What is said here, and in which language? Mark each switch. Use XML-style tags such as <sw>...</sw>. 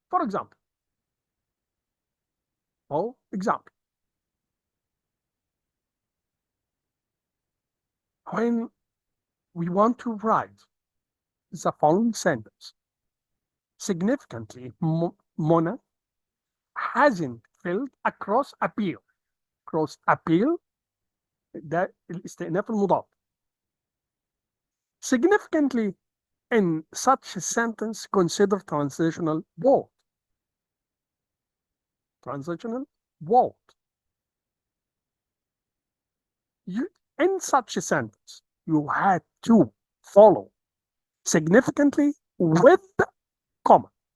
<en>For example, when we want to write the following sentence, significantly, Mona hasn't filled a cross appeal.</en> <ar>Cross appeal ده الاستئناف المضاد.</ar> <en>Significantly, in such a sentence, consider transitional word. Transitional word. In such a sentence, you had to follow significantly with comma.</en>